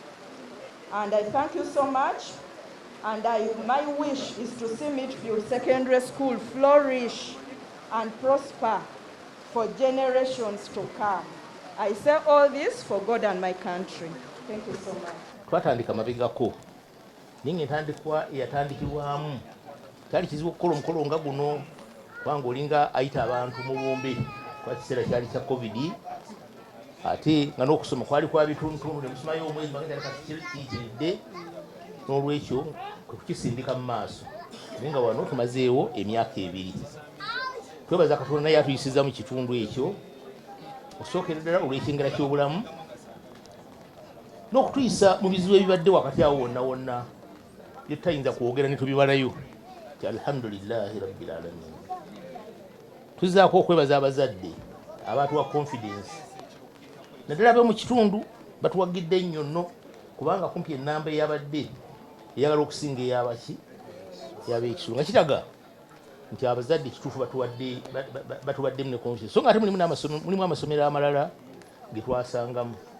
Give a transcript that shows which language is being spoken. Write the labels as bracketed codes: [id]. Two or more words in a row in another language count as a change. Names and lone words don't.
[en] And I thank you so much. And my wish is to see Midfield Secondary School flourish and prosper for generations to come. I say all this for God and my country. Thank you so much. [lg] Twatandika mabegako ninga entandikwa eyatandikibwamu kyali kizibu okukola omukolo nga guno kubanga olinga ayita abantu mu bumbe kwa kiseera kyali kya covid ate nga n'okusoma kwali kwa bituntuntu ne musomayo omwezi magenda katikiridde n'olwekyo kukisindika mu maaso nga wano tumazeewo emyaka 2 twebaza Katonda naye atuyisiza mu kitundu ekyo osookera ddala olw'ekyengera ky'obulamu n'okutuyisa mu bizibu ebibadde wakati awo wonna wonna bye tutayinza kwogera ne tubibalayo ti [ar] الحمد لله رب العالمين. [lg] Tuzaako okwebaza abazadde abatuwa confidence naddala abe mu kitundu batuwagidde nnyo nno kubanga kumpi ennamba eyabadde eyagala okusinga eyabaki eyab'ekisulu nga kiraga nti abazadde kituufu batuwaddemu ne confidence so nga ate mulimu amasomero amalala ge twasangamu